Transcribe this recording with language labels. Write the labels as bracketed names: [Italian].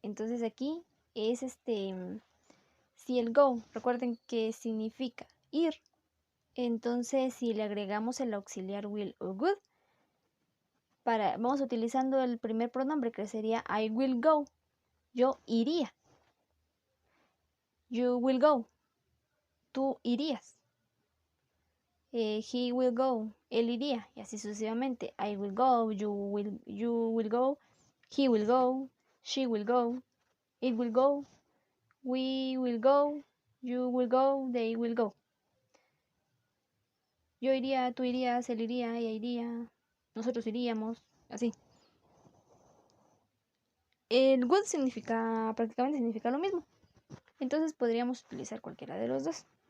[Spanish] Entonces aquí es si el go, recuerden que significa ir, entonces si le agregamos el auxiliar will o would, vamos utilizando el primer pronombre que sería [English] I will go, [Spanish] yo iría. [English] You will go, [Spanish] tú irías. [English] He will go, [Spanish] él iría, y así sucesivamente. [English] I will go, you will go, he will go, she will go, it will go, we will go, you will go, they will go. [Spanish] Yo iría, tú irías, él iría, ella iría, nosotros iríamos, así. El would prácticamente significa lo mismo. Entonces podríamos utilizar cualquiera de los dos.